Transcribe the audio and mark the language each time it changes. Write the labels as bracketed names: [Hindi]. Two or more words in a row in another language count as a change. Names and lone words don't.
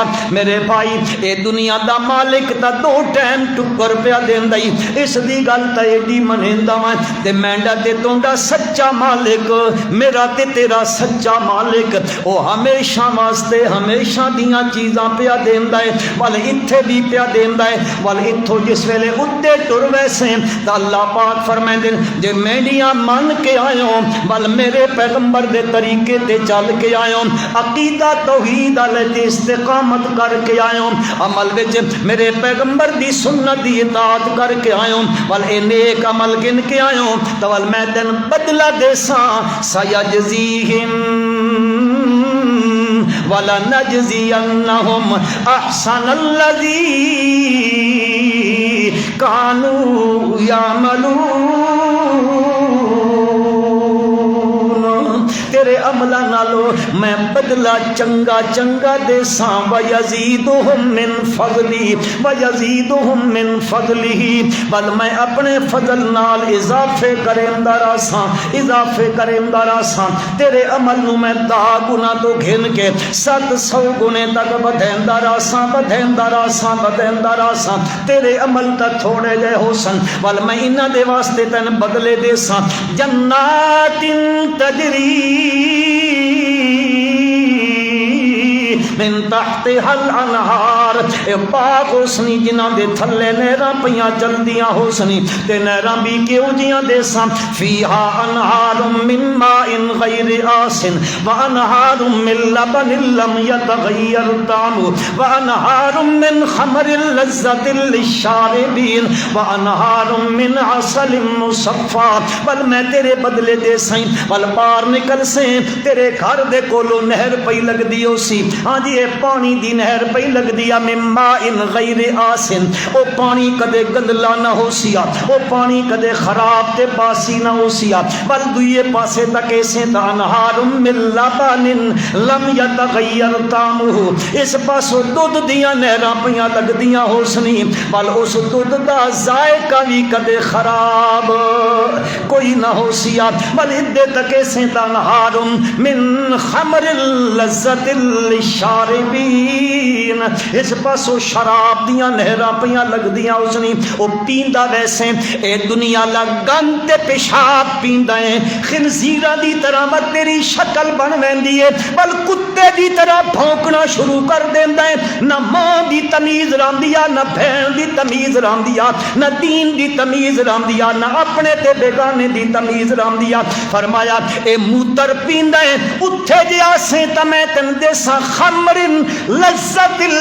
[Saraiki] میرے بھائی اے دنیا دا مالک تا دو ٹائم ٹکر پیا دیندا ہی، اس دی گل تے ایڈی منیندا میں تے مینڈا تے تونڈا سچا مالک میرا تے تیرا سچا مالک، او ہمیشہ واسطے ہمیشہ دیاں چیزاں پیا دیندا ہے، ول ایتھے بھی پیا دیندا ہے، ول ایتھوں جس ویلے اُتے ٹر ویسے تے اللہ پاک فرمائندے جے میڈیاں من کے آیو ول میرے پیغمبر دے طریقے تے چل کے آیو، عقیدہ توحید علیہ استقامت کر کے آیو، عمل وچ میرے پیغمبر دی سنت دی اطاعت کر کے آیوں، ول اے نیک عمل گن کے آیوں، تو ول میں تین بدلہ دے ساں، [Arabic] سیجزیہم ولنجزینہم احسن الذی کانوا یعملون، [Saraiki] تیرے عملہ نالو میں بدلہ چنگا چنگا دے ساں، [Arabic] وَيَزِيدُهُم مِّن فَضْلِهِ وَيَزِيدُهُم مِّن فَضْلِهِ، [Saraiki] بل میں اپنے فضل نال اضافے کریندا راساں، اضافے کریندا راساں، تیرے عمل نو میں 10 گنا تو گھن کے 700 گنے تک بدیندا راساں، بدیندا راساں، بدیندا راساں، تیرے عمل تا تھوڑے جے ہو سن، بل میں انہاں دے واسطے تن بدلے دے ساں، [Arabic] جنات تجری من تحتها الانہار، [Saraiki] اے پاک حسنی جنہاں دے تھلے نہراں پیاں چلدیاں حسنی تے نہراں بھی کیوں جیاں دے ساں، [Arabic] فیہا انہار من ماء غیر آسن وانہار من لبن لم یتغیر طعمہ وانہار من خمر لذت للشاربین وانہار من عسل مصفا، [Saraiki] بل میں تیرے بدلے دے سائیں، بل پار نکل سے تیرے گھر دے کولو نہر پئی لگ دیو سی، ہاں جی اے پانی دی نہر پئی لگ دیا، [Arabic] من ماء غیر آسن، [Saraiki] او پانی کدے گندلا نہ ہو سیا، او پانی کدے خراب تے باسی نہ ہو سیا، بل دوئے پاسے تک ایسے تا [Arabic] انہار من لبن لم یتغیر طعمہ، [Saraiki] اس پاسو دودھ دیاں نہراں پیاں لگ دیاں ہو سنی، بل اس دودھ دا ذائقہ بھی کدے خراب کوئی نہ ہو سیا، بل ادے تک ایسے تا [Arabic] انہار من خمر لذت للشاربین، [Saraiki] اس پاسوں شراب دیاں نہراں پیاں لگدیاں اس نے او پیندا ویسے اے دنیا لا گند تے پیشاب پیندا ہے خنزیراں دی طرح مت تیری شکل بن ویندی ہے بل کتے دی طرح بھونکنا شروع کر دیندا ہے نہ ماں دی تمیز راندیا نہ بہن دی تمیز راندیا نہ دین دی تمیز راندیا نہ اپنے تے بیگانے دی تمیز راندیا فرمایا اے موتر پیندا ہے اٹھے جیا سے تے میں تن دیسا [Arabic] خمر لذت